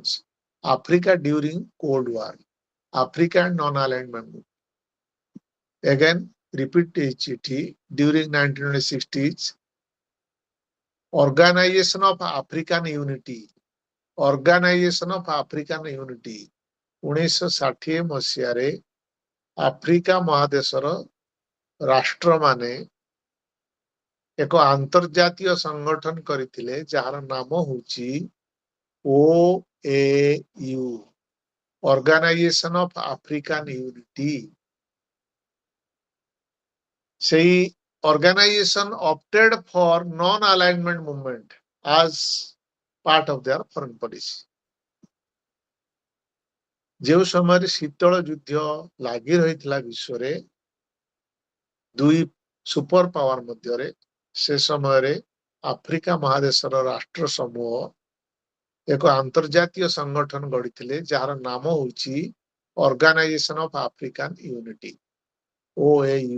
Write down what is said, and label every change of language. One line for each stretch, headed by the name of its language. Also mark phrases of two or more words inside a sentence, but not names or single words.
English: Africa during Cold War, Africa and non-alignment. Again, repeat it. During 1960s, Organization of African Unity, Organization of African Unity,
Odia: 1960 ମସିହାରେ ଆଫ୍ରିକା ମହାଦେଶର ରାଷ୍ଟ୍ରମାନେ ଏକ ଆନ୍ତର୍ଜାତୀୟ ସଂଗଠନ କରିଥିଲେ, ଯାହାର ନାମ ହେଉଛି
English: OAU, Organization of African Unity. সেই organization opted for non-alignment movement as part of their foreign policy.
Odia: ଯେଉଁ ସମୟରେ ଶୀତଳ ଯୁଦ୍ଧ ଲାଗି ରହିଥିଲା ବିଶ୍ୱରେ ଦୁଇ
English: super power
Odia: ମଧ୍ୟରେ, ସେ ସମୟରେ ଆଫ୍ରିକା ମହାଦେଶର ରାଷ୍ଟ୍ର ସମୂହ ଏକ ଆନ୍ତର୍ଜାତୀୟ ସଂଗଠନ ଗଢ଼ିଥିଲେ, ଯାହାର ନାମ ହେଉଛି ଅର୍ଗାନାଇଜେସନ ଅଫ ଆଫ୍ରିକାନ ୟୁନିଟି, OAU।